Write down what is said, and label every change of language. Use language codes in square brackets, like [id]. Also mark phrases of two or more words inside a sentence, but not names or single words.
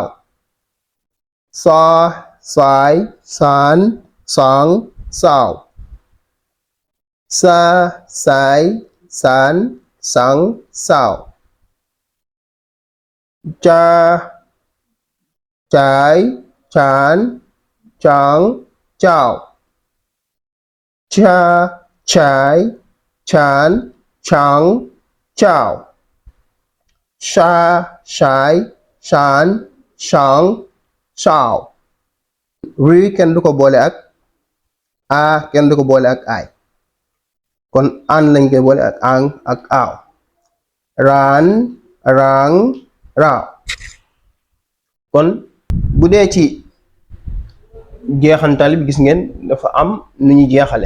[wo] saa, saay, saan, saang, saaw. saa, saay, saan, sang, saaw. caa, caay, caan, caang, caaw. chaa, chaay, chaan, chaang, chaaw. shaa, shaay, shaan, shaang, saaw. rii kenn du ko boole ak a, kenn du ko boole ak ay, kon an lañ koy boole ak ang ak aaw. raan, raang, raaw. kon bu dee ci jeexantal bi gis ngeen dafa am nu ñu jeexale.